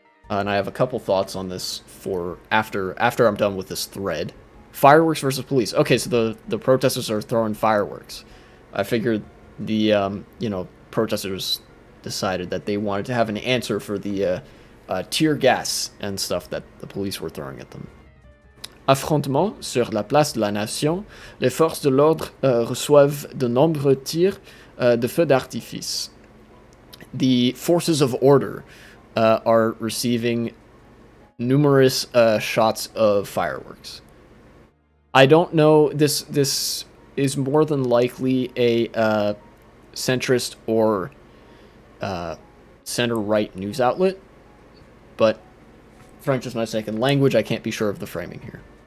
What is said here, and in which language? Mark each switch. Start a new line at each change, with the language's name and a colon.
English: And I have a couple thoughts on this for after I'm done with this thread. Fireworks versus police. Okay, so the protesters are throwing fireworks. I figured the protesters decided that they wanted to have an answer for the tear gas and stuff that the police were throwing at them.
French: Affrontement sur la place de la Nation, les forces de l'ordre reçoivent de nombreux tirs de feux d'artifice.
English: The forces of order are receiving numerous shots of fireworks. I don't know, this is more than likely a centrist or center-right news outlet, but French is my second language, I can't be sure of the framing here.